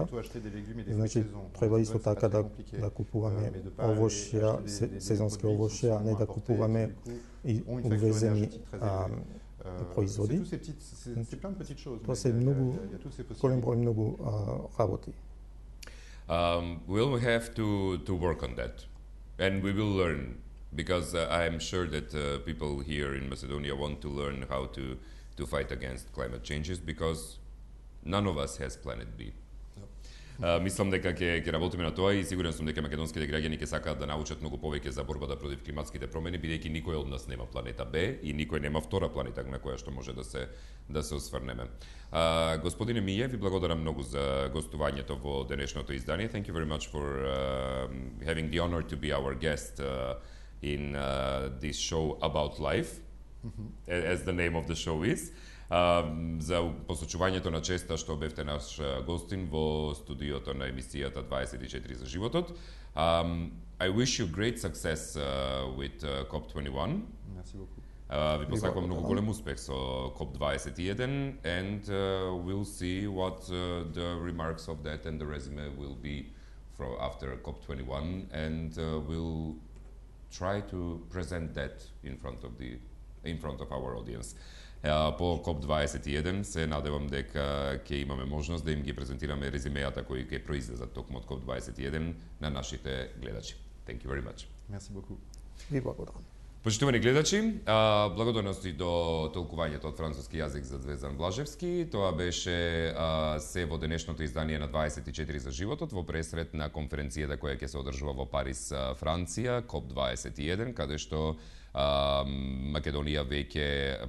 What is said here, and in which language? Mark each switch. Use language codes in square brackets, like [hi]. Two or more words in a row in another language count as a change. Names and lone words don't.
[mk] Значи треба исто така да купуваме овошја, сезонски овошја, а не да купуваме и увезени производи. Тоа се многу голем број многу работи. [en] We'll have to work on that, and we will learn, because I am sure that people here in Macedonia want to learn how to fight against climate changes, because none of us has planet B. [mk] Мислам дека ќе работиме на тоа и сигурен сум дека македонските граѓани ќе сакаат да научат многу повеќе за борбата против климатските промени, бидејќи никој од нас нема планета Б и никој нема втора планета на која што може да се осврнеме. Господине Мије, ви благодарам многу за гостувањето во денешното издание. [en] Thank you very much for having the honor to be our guest in this show about life, as the name of the show is. [mk] За посочувањето на честа што бевте наш гостин во студиото на емисијата 24 за животот. [en] I wish you great success with COP21. [fr] Merci beaucoup. [mk] Ви посакувам многу голем успех со COP21, [en] and we'll see what the remarks of that and the resume will be after COP21, and we'll try to present that in front of our audience. [mk] По COP21 се надевам дека ќе имаме можност да им ги презентираме резимејата кои ќе произлезат токму од COP21 на нашите гледачи. [en] Thank you very much. [fr] Merci beaucoup. [mk] Ви благодарам. Почитувани гледачи, благодарности до толкувањето од француски јазик за Звездан Блажевски. Тоа беше се во денешното издание на 24 за животот во пресред на конференцијата која ќе се одржува во Париз, Франција, COP21, каде што Македонија веќе